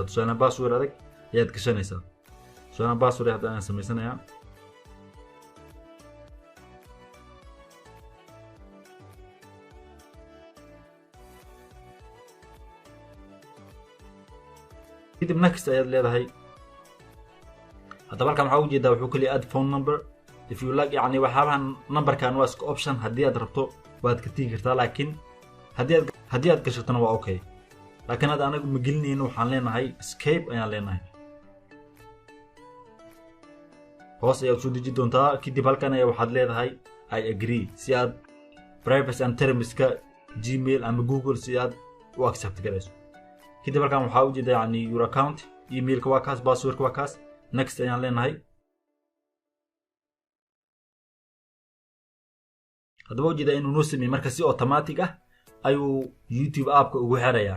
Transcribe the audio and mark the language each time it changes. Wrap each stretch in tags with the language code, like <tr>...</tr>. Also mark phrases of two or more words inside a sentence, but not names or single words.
<so>tusaale password adag ayaad gashanaysaa. tusaale password hadda aan samaysanayaa. kadib next ayaad leedahay. haddaba halkan waxaa u jeedaa wuxuu kaliya</so> <en>add phone number if you like.</en> <so>yani waxaabahan numberkan waa iska option, haddii aad rabto waad ka tegi kartaa, laakiin haddii aad gashatona waa okay. laakiin hadda anagu ma gelinayno. waxaan leenahay escape ayaan leenahay. hoos ayaad soo deji doontaa. kadib halkan ayaa waxaad leedahay</so> <en>I agree</en> <so>si aad</so> <en>privacy and terms-ka</en> <so>Gmail ama Google si aad u accept garayso. kadib halkan waxaa u jeedaa yani</so> <en>your account,</en> <so>email-ka waa kaas, password-ka waa kaas. next ayaan leenahay. haddaba ujeedaa inuu noo sameeyey marka si automatic ah ayuu YouTube app-ka ugu xirayaa.</so>